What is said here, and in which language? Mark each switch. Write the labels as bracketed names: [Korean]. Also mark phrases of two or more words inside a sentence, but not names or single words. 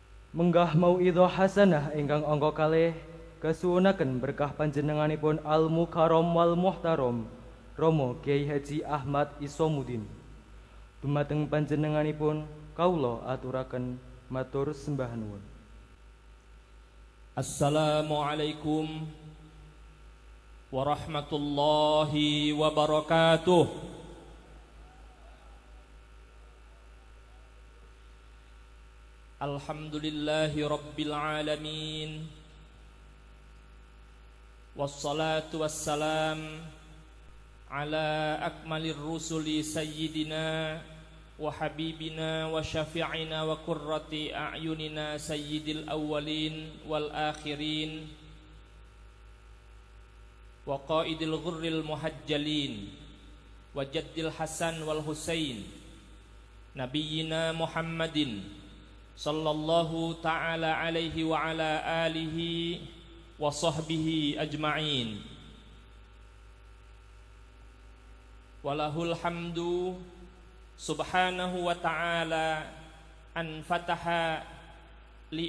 [Javanese] Menggah [Arabic] موعظة حسنة [Javanese] ingkang angka kalih kasuwunaken berkah panjenenganipun [Arabic] المكرم والمحترم [Javanese] Romo Kyai Haji Ahmad Isomuddin. Dumateng panjenenganipun kawula aturaken matur sembah nuwun. [Arabic] السلام عليكم ورحمة الله وبركاته. الحمد لله رب العالمين. والصلاة والسلام على أكمل الرسل سيدنا وحبيبنا وشفيعنا وقرة أعيننا سيد الأولين والآخرين وقائد الغر المحجلين وجد الحسن والحسين نبينا محمد صلى الله تعالى عليه وعلى آله وصحبه أجمعين. وله الحمد سبحانه وتعالى أن فتح لي